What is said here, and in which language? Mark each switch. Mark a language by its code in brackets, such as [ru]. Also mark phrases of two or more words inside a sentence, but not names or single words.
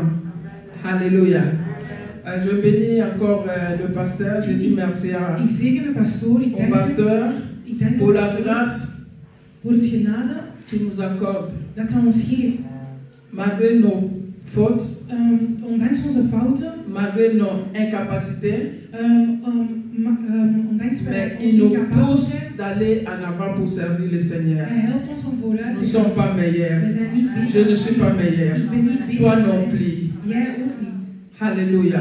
[fr] Alléluia. Je bénis encore le pasteur. Je dis merci au pasteur pour la grâce qu'il nous accorde. Malgré nos fautes, [nl] ondanks onze fouten, [fr] malgré nos incapacités, [nl] ondanks [fr] mais il nous pousse d'aller en avant pour servir le Seigneur. Nous ne sommes pas meilleurs. Je ne suis pas meilleur. Toi non plus. Alléluia.